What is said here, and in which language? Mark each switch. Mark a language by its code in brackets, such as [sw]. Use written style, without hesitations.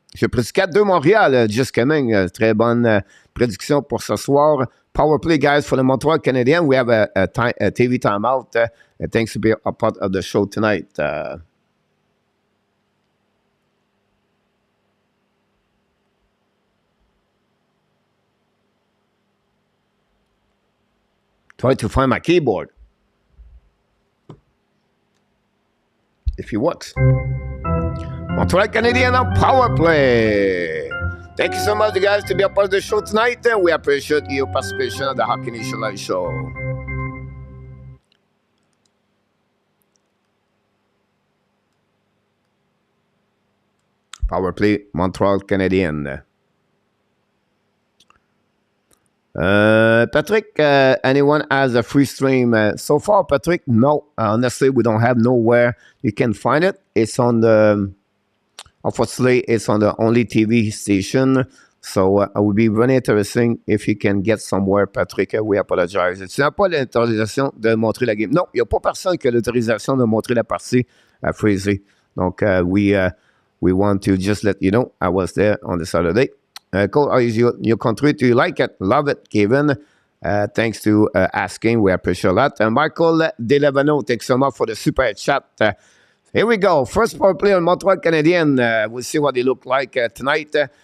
[fr] J'ai pris 4-2 Montréal, [en] just coming. [fr] Très bonne prédiction pour ce soir. [en] Power play, guys, for the Montreal Canadiens. We have a TV timeout. Thanks to be a part of the show tonight. Try to find my keyboard. If it works. Montreal Canadiens on power play. Thank you so much, guys, to be a part of the show tonight. We appreciate your participation on the Hockey Nation Live Show. Power play, Montreal Canadiens. Patrick, anyone has a free stream? So far, Patrick, no. Honestly, we don't have nowhere you can find it. It's on the... Unfortunately, it's on the only TV station. So it would be very interesting if you can get somewhere, Patrick. We apologize. [fr] Tu n'as pas l'autorisation de montrer la game. Non, il n'y a pas personne qui a l'autorisation de montrer la partie à Freezy. [en] Donc, we want to just let you know I was there on the Saturday. Cool. How is your country? Do you like it? Love it, Kevin. Thanks to asking. We appreciate that. Michael Delevano, thanks so much for the super chat. Here we go. First power play on Montreal Canadiens. We'll see what they look like tonight.